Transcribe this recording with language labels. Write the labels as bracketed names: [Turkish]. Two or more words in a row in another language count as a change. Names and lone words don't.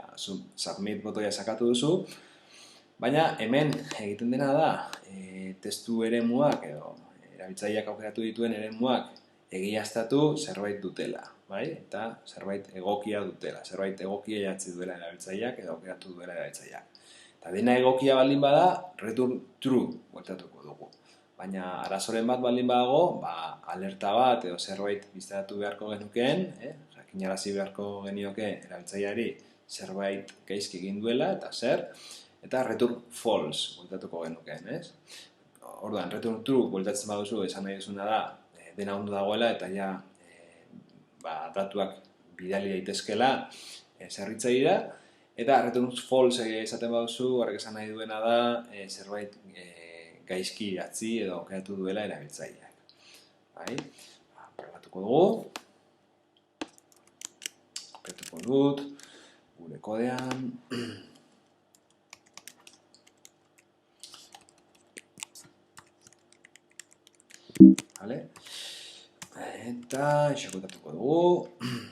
[Basque] Submit botoia sakatu duzu, baina hemen egiten dena da testu eremuak edo erabiltzaileak aukeratu dituen eremuak egiaztatu zerbait dutela. Eta zerbait egokia dutela, zerbait egokia idatzi duela erabiltzaileak edo aukeratu duela erabiltzaileak. Eta dena egokia baldin bada, [English] return true [Basque] bueltatuko dugu. Baina arazoren bat baldin badago, alerta bat edo zerbait biztaratu beharko genukeen, jakinarazi beharko genioke erabiltzaileari zerbait gaizki egin duela eta zer, eta [English] return false [Basque] bueltatuko genukeen. Orduan, [English] return true [Basque] bueltatzen baduzu esan nahi duzuna da dena ondo dagoela eta ja datuak bidali daitezkela zerbitzaileera, eta [English] return false [Basque] esaten baduzu, horrek esan nahi duena da zerbait gaizki idatzi edo aukeratu duela erabiltzaileak. Probatuko dugu. Kopiatuko dut gure kodean. Eta exekutatuko dugu.